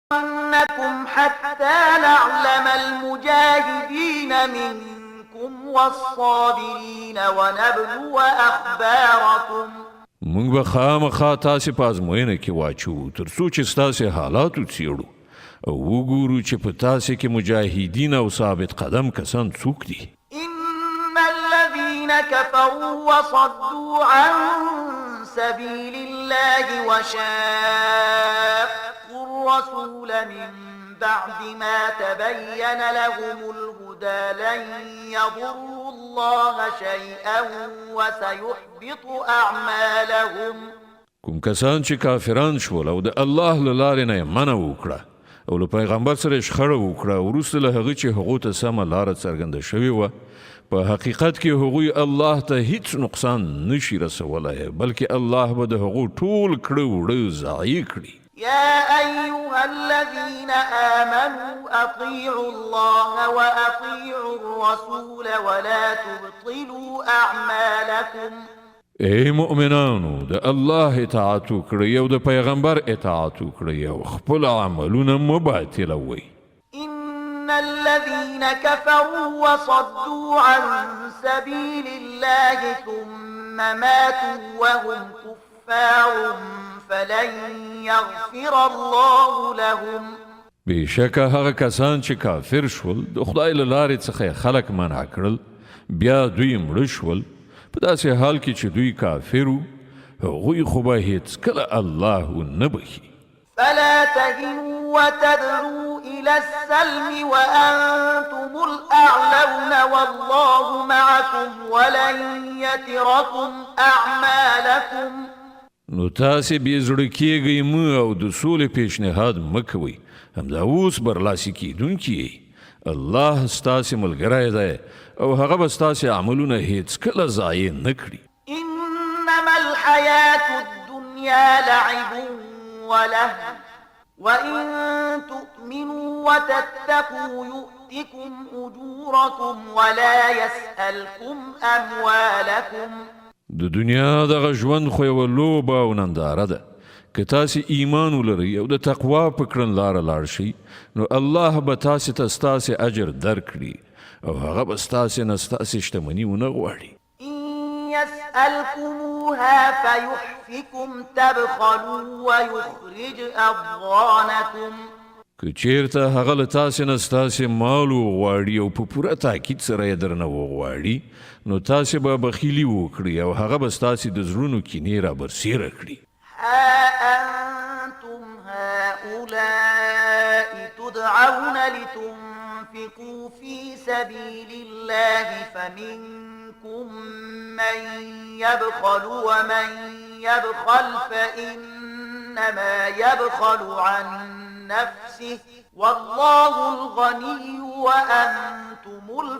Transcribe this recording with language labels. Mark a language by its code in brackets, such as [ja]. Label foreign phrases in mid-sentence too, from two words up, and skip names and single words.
[ar] نَّكُمْ حَتَّىٰ نَعْلَمَ الْمُجَاهِدِينَ مِنكُمْ وَالصَّابِرِينَ وَنَبْلُوَ أَخْبَارَكُمْ. [ps] موږ به خامخا تاسې په ازموینه کې واچو تر څو چې ستاسې حالات وڅېړو او وګورو چې په تاسې کې مجاهدین او ثابت قدم کسان څوک دي. [ar] إِنَّ الَّذِينَ كَفَرُوا وَصَدُّوا عَن سَبِيلِ اللَّهِ وَشَاقُّوا الرَّسُولَ مِن بَعْدِ مَا تَبَيَّنَ لَهُمُ الْهُدَىٰ لَن يَضُرُّوا اللَّهَ شَيْئًا وَسَيُحْبِطُ أَعْمَالَهُمْ. [ps] کوم کسان چې کافران شول او د الله له لارې نه یې منع وکړه او له پیغمبر سره یې شخړه وکړه وروسته له هغه چې هغو ته سمه لاره څرګنده شوې وه په حقیقت کې هغوی الله ته هیڅ نقصان نشي رسولی بلکې الله به د هغو ټول کړه وړه ضایع کړي. [ar] يا أيها الذين آمنوا أطيعوا الله وأطيعوا الرسول ولا تبطلوا أعمالكم. [ps] ای مؤمنانو د الله اطاعت وکړئ او د پیغمبر اطاعت وکړئ او خپل عملونه مه باطلوئ. [ar] إن الذين كفروا وصدوا عن سبيل الله ثم ماتوا وهم كفار فلن يغفر الله لهم. [ps] بېشکه هغه کسان چې کافر شول د خدای له لارې څخه خلک منع کړل بیا دوی مړه شول په داسې حال کې چې دوی کافر وو هغوی خو به هېڅکله الله ونه بخي. [ar] فلا تهنوا وتدعوا إلى السلم وأنتم الأعلون والله معكم ولن يتركم أعمالكم. [ps] نو تاسې بې زړه کېږئ مه او د سولې پیشنهاد مه کوئ همدا اوس برلاسي کېدونکي یئ. الله ستاسې ملګری دی او هغه به ستاسې عملونه هېڅکله ضایع نه کړي. [ar] إنما الحياة الدنيا لعب ولهو وإن تؤمنوا وتتقوا يؤتكم أجوركم ولا يسألكم أموالكم. [ps] د دنیا دغه ژوند خو یوه لوبه او ننداره ده که تاسې ایمان ولرئ او د تقوا په کړنلاره لاړ شئ نو الله به تاسې ته ستاسې اجر درکړي او هغه به ستاسې نه ستاسې شتمني ونه غواړي. [ar] إن يسألكموها فيحفكم تبخلوا ويخرج أضغانكم. [ps] که چیرته هغه له تاسې نه ستاسې مال وغواړي او په پوره تاکید سره یې درنه وغواړي نو تاسې به بخیلي وکړي او هغه به ستاسې د زړونو کینې رابرسېره کړي. [ar] ها أنتم هؤلاء تدعون لتنفقوا في سبيل الله فمنكم من يبخل ومن يبخل فإنما يبخل عن نفسه والله الغني وأنتم